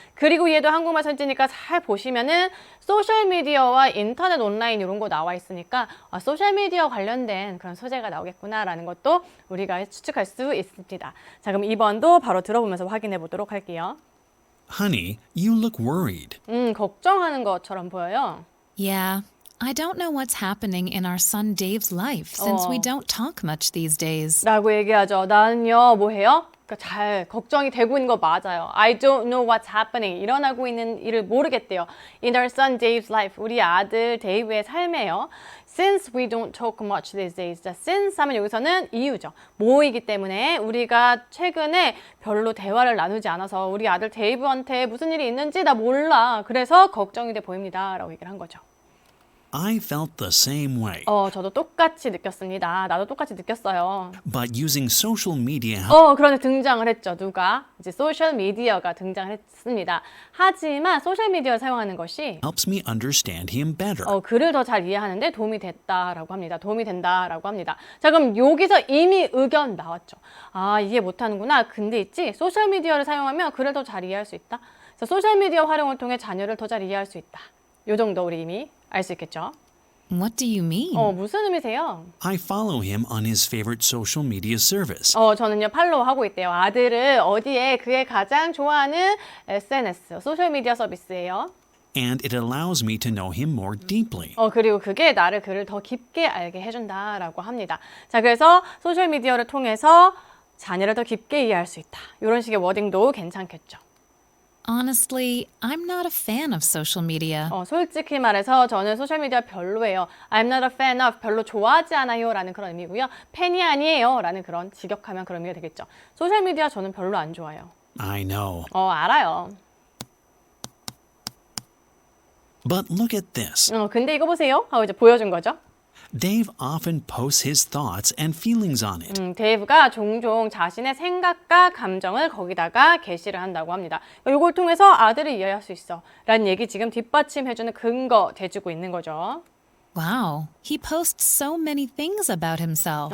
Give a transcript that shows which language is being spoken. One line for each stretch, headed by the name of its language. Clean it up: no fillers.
Korean: 그리고 얘도 한국말 선지니까 잘 보시면은 소셜미디어와 인터넷 온라인 이런 거 나와 있으니까 소셜미디어 관련된 그런 소재가 나오겠구나라는 것도 우리가 추측할 수 있습니다. 자, 그럼 2번도 바로 들어보면서 확인해 보도록 할게요.
English: Honey, you look worried.
Korean: 걱정하는 것처럼 보여요.
English: Yeah, I don't know what's happening in our son Dave's life since we
Korean: 어.
English: don't talk much these days.
Korean: 라고 얘기하죠. 나는요, 뭐 해요? 그러니까 잘 걱정이 되고 있는 거 맞아요.
English: I don't know what's happening.
Korean: 일어나고 있는 일을 모르겠대요.
English: In our son Dave's life.
Korean: 우리 아들 데이브의 삶에요.
English: Since we don't talk much these days.
Korean: 자, since 하면 여기서는 이유죠. 뭐이기 때문에 우리가 최근에 별로 대화를 나누지 않아서 우리 아들 데이브한테 무슨 일이 있는지 나 몰라. 그래서 걱정이 돼 보입니다. 라고 얘기를 한 거죠.
English: I felt the same way.
Korean: 저도 똑같이 느꼈습니다. 나도 똑같이 느꼈어요.
English: But using social media
Korean: 그런데 등장을 했죠. 누가? 이제 소셜미디어가 등장을 했습니다. 하지만 소셜미디어를 사용하는 것이
English: helps me understand him better.
Korean: 글을 더 잘 이해하는데 도움이 됐다라고 합니다. 도움이 된다라고 합니다. 자, 그럼 여기서 이미 의견 나왔죠. 아, 이해 못하는구나. 근데 있지, 소셜미디어를 사용하면 글을 더 잘 이해할 수 있다. 그래서 소셜미디어 활용을 통해 자녀를 더 잘 이해할 수 있다. 요 정도 우리 이미 알 수 있겠죠.
English: What do you mean?
Korean: 무슨 의미세요?
English: I follow him on his favorite social media service.
Korean: 저는요, 팔로우 하고 있대요. 아들을 어디에 그의 가장 좋아하는 SNS, 소셜미디어 서비스예요.
English: And it allows me to know him more deeply.
Korean: 그리고 그게 나를 그를 더 깊게 알게 해준다라고 합니다. 자, 그래서 소셜미디어를 통해서 자녀를 더 깊게 이해할 수 있다. 이런 식의 워딩도 괜찮겠죠.
English: Honestly, I'm not a fan of social media.
Korean: 솔직히 말해서 저는 소셜미디어 별로예요.
English: I'm not a fan of,
Korean: 별로 좋아하지 않아요 라는 그런 의미고요. 팬이 아니에요 라는 그런 직역하면 그런 의미가 되겠죠. 소셜미디어 저는 별로 안 좋아해요.
English: I know.
Korean: 알아요.
English: But look at this.
Korean: 근데 이거 보세요 하고 이제 보여준 거죠.
English: Dave often posts his thoughts and feelings on it.
Korean: 데이브가 종종 자신의 생각과 감정을 거기다가 게시를 한다고 합니다. 이걸 통해서 아들을 이해할 수 있어 라는 얘기 지금 뒷받침해주는 근거 돼주고 있는 거죠.
English: Wow, he posts so many things about himself.